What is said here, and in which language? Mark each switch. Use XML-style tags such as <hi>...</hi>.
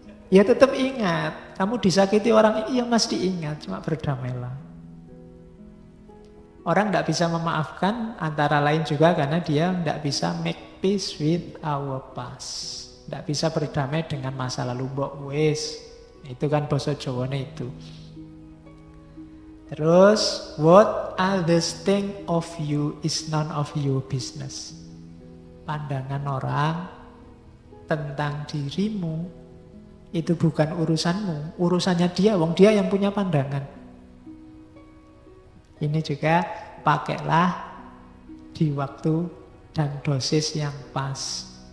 <id>Ya tetap ingat, kamu disakiti orang, iya mesti ingat, cuma berdamailah. Orang tidak bisa memaafkan antara lain juga karena dia tidak bisa</id> <en>make peace with our past.</en> <id>Tidak bisa berdamai dengan masa lalu,</id> <jv>mbok wis.</jv> <id>Itu kan basa Jawane itu.</id> <en>Terus, what others think of you is none of your business.</en> <id>Pandangan orang tentang dirimu itu bukan urusanmu, urusannya dia, wong dia yang punya pandangan. Ini juga pakailah di waktu dan dosis yang pas.</id>